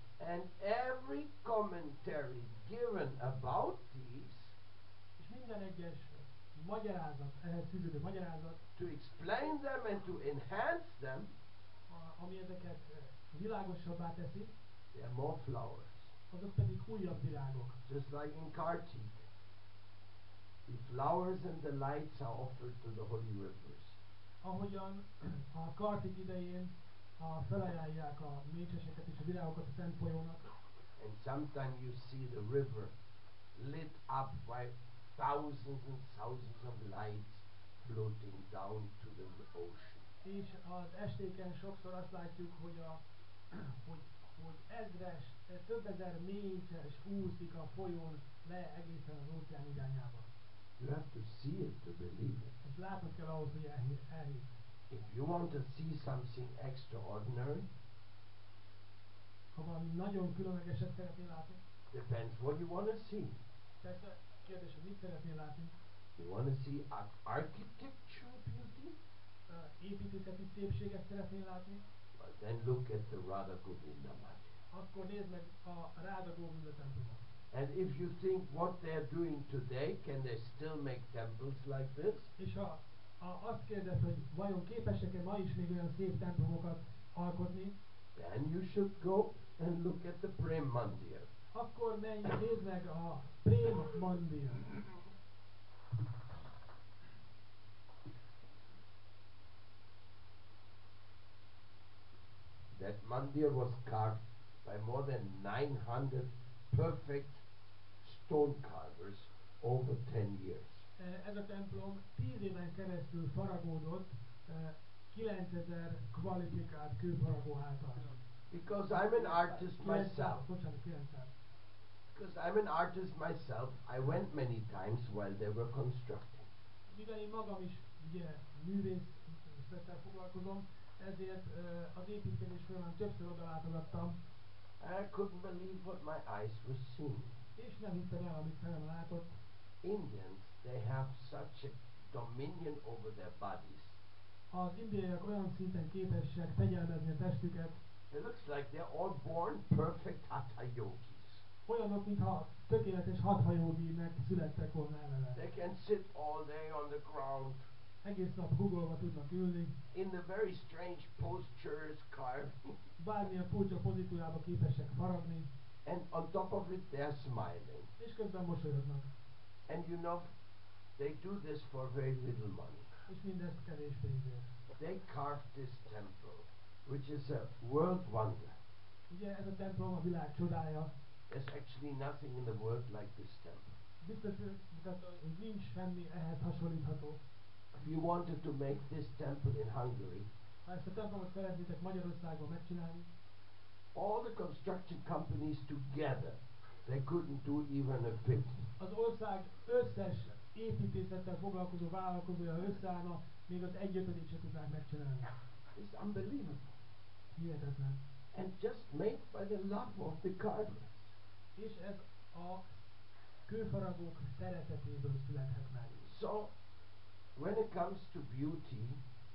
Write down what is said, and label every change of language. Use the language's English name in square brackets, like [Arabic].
[English] And every commentary given about these, [Hungarian] És minden egyes magyarázat, ehhez fűződő magyarázat, [English] to explain them and to enhance them, [Hungarian] ami ezeket világosabbá teszi, [English] they are more flowers. [Hungarian] azok pedig újabb virágok. [English] Just like in Kartik, the flowers and the lights are offered to the holy rivers. [Hungarian] Ahogyan a Kartik idején felajánlják a mécseseket és a virágokat a Szent folyónak, [English] And sometimes you see the river lit up by thousands and thousands of lights floating down to the ocean. [Hungarian] és az estéken sokszor azt látjuk, hogy ezres, több ezer mécses úszik a folyón le egészen az óceán irányába. [English] You have to see it to believe it. [Hungarian] Ezt látnod kell ahhoz, hogy elhidd. [English] If you want to see something extraordinary, [Hungarian] Ha valami nagyon különlegeset szeretnél látni, [English] depends what you want to see. [Hungarian] persze kérdés, hogy mit szeretnél látni. [English] You want to see architectural beauty? [Hungarian] Építészeti szépséget szeretnél látni, [English] Well, then look at the Radha Govinda Mandir. [Hungarian] akkor nézd meg a Ráda Góvinda templomot. [English] And if you think what they're doing today, can they still make temples like this? [Hungarian] És ha azt kérdez, hogy vajon képesek-e ma is még olyan szép templomokat alkotni, [English] Then you should go and look at the Prem Mandir. [Hungarian] akkor menj, nézd meg a Prem Mandir. [English] That mandir was carved by more than 900 perfect stone carvers over 10 years. [Hungarian] Ez a templom 10 éven keresztül faragódott 9000 kvalifikált kőfaragó által. [English] Because I'm an artist myself. [Hungarian] Bocsánat, 900. [English] Because I'm an artist myself, I went many times while they were constructing. [Hungarian] Mivel én magam is ugye művészettel foglalkozom, ezért az építkezés folyamán többször oda látogattam, [English] I couldn't believe what my eyes were seeing. [Hungarian] és nem hittem el, amit szemem látott. [English] Indians, they have such a dominion over their bodies [Hungarian] Az indiaiak olyan szinten képesek fegyelmezni a testüket, [English] It looks like they're all born perfect hatha yogis. [Hungarian] olyanok, mintha tökéletes hatha joginek születtek volna eleve. [English] They can sit all day on the ground [Hungarian] Egész nap googolva tudnak ülni, [English] in the very strange postures carved, [Hungarian] bármilyen furcsa pozíciójába képesek faragni, [English] and on top of it they're smiling. [Hungarian] és közben mosolyognak. [English] And you know, they do this for very little money. [Hungarian] És mindezt kevés pénzért. [English] They carved this temple, which is a world wonder. [Hungarian] Ugye ez a templom a világ csodája. [English] There's actually nothing in the world like this temple. [Hungarian] Biztos, hogy nincs semmi ehhez hasonlítható. [English] If you wanted to make this temple in Hungary, [Hungarian] Ha ezt a templomot szeretnétek Magyarországban megcsinálni, [English] all the construction companies together, they couldn't do even a fifth. [Hungarian] az ország összes építészettel foglalkozó vállalkozója összeállna, még az 1/5 se tudnák megcsinálni. [English] It's unbelievable. [Hungarian] Hihetetlen. [English] And just made by the love of the carvers. [Hungarian] És ez a kőfaragók szeretetéből születhet meg. [English] So, when it comes to beauty,